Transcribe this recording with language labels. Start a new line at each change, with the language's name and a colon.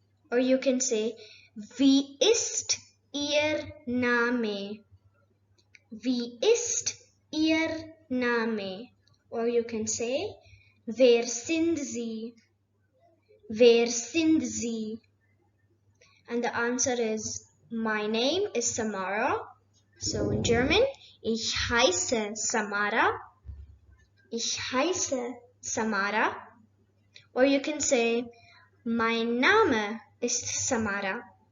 English: Or you can say
German: wie ist Ihr Name? Wie ist Ihr Name?
English: Or you can say
German: wer sind Sie? Wer sind Sie?
English: And the answer is my name is Samara. So in German,
German: ich heiße Samara. Ich heiße Samara.
English: Or you can say
German: mein Name ist Samara.